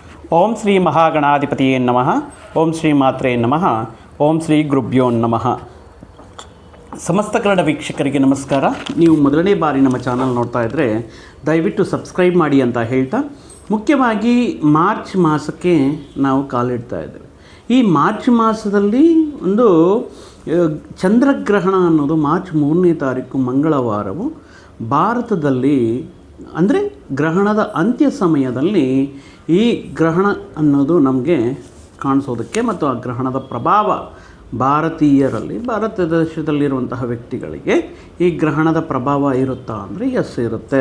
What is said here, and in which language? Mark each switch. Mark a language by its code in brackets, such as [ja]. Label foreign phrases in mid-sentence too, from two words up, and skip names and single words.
[sa] ಓಂ ಶ್ರೀ ಮಹಾಗಣಾಧಿಪತಿಯೇ ನಮಃ. ಓಂ ಶ್ರೀ ಮಾತ್ರೇ ನಮಃ. ಓಂ ಶ್ರೀ ಗುರುಭ್ಯೋ ನಮಃ. [kn] ಸಮಸ್ತ ಕನ್ನಡ ವೀಕ್ಷಕರಿಗೆ ನಮಸ್ಕಾರ. ನೀವು ಮೊದಲನೇ ಬಾರಿ ನಮ್ಮ ಚಾನಲ್ ನೋಡ್ತಾ ಇದ್ದರೆ ದಯವಿಟ್ಟು ಸಬ್ಸ್ಕ್ರೈಬ್ ಮಾಡಿ ಅಂತ ಹೇಳ್ತಾ, ಮುಖ್ಯವಾಗಿ ಮಾರ್ಚ್ ಮಾಸಕ್ಕೆ ನಾವು ಕಾಲಿಡ್ತಾ ಇದ್ದೇವೆ. ಈ ಮಾರ್ಚ್ ಮಾಸದಲ್ಲಿ ಒಂದು ಚಂದ್ರಗ್ರಹಣ ಅನ್ನೋದು ಮಾರ್ಚ್ 3ನೇ ತಾರೀಕು ಮಂಗಳವಾರವು ಭಾರತದಲ್ಲಿ, ಅಂದರೆ ಗ್ರಹಣದ ಅಂತ್ಯ ಸಮಯದಲ್ಲಿ ಈ ಗ್ರಹಣ ಅನ್ನೋದು ನಮಗೆ ಕಾಣಿಸೋದಕ್ಕೆ ಮತ್ತು ಆ ಗ್ರಹಣದ ಪ್ರಭಾವ ಭಾರತೀಯರಲ್ಲಿ, ಭಾರತ ದೇಶದಲ್ಲಿರುವಂತಹ ವ್ಯಕ್ತಿಗಳಿಗೆ ಈ ಗ್ರಹಣದ ಪ್ರಭಾವ ಇರುತ್ತಾ ಅಂದರೆ ಎಸ್ ಇರುತ್ತೆ.